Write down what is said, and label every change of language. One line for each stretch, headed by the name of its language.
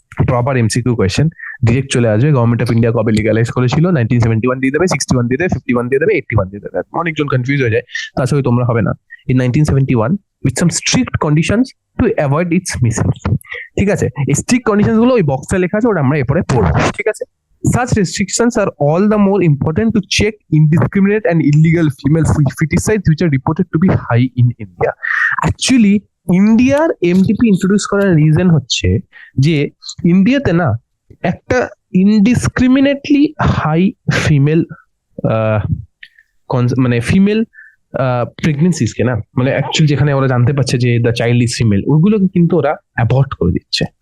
Bangla: Proper MCQ question direct চলে আসবে, government of India কবে লিগালাইজ করেছিল? 1971 দিয়ে দেবে, 61 দিয়ে দেবে, 51 দিয়ে দেবে, 81 দিয়ে দেবে। অনেকজন কনফিউজ হয়ে যায়, তার সঙ্গে তোমরা হবে না।
English: In 1971 with some strict conditions to avoid its misuse.
Bangla: ঠিক আছে, এই স্ট্রিক্ট কন্ডিশনস গুলো ওই বক্সে লেখা আছে, ওটা আমরা এরপরে পড়বো। ঠিক আছে,
English: such restrictions are all the more important to check indiscriminate and illegal female feticides which are reported to be high in India.
Bangla: Actually ইন্ডিয়ার এমটিপি ইন্ট্রোডিউস করার রিজন হচ্ছে যে ইন্ডিয়াতে না একটা ইনডিসক্রিমিনেটলি হাই ফিমেল মানে ফিমেল প্রেগনেন্সিস কে না, মানে অ্যাকচুয়ালি যেখানে ওরা জানতে পারছে যে
English: the child is female,
Bangla: ওইগুলোকে কিন্তু ওরা অ্যাভয়েড করে দিচ্ছে।